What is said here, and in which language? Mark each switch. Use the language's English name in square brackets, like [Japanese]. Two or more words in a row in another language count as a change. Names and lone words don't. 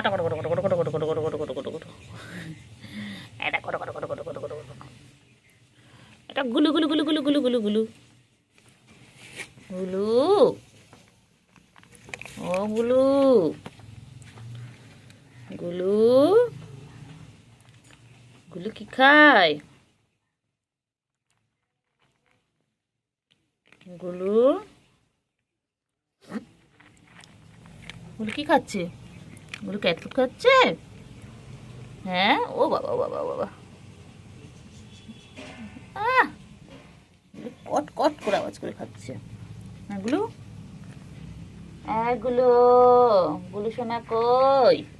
[Bangla] এটা গুলু গুলু গুলু গুলু গুলু গুলু গুলু গুলু, ও গুলু, গুলু, গুলু কি খায়? গুলু, গুলু কি খাচ্ছে? গুলু [English] cat food [Bangla] খাচ্ছে? হ্যাঁ, ও বাবা ও বাবা ও বাবা, আহ কট কট করে আওয়াজ করে খাচ্ছে। হ্যাঁ গুলু, গুলু, গুলু সোনা কই?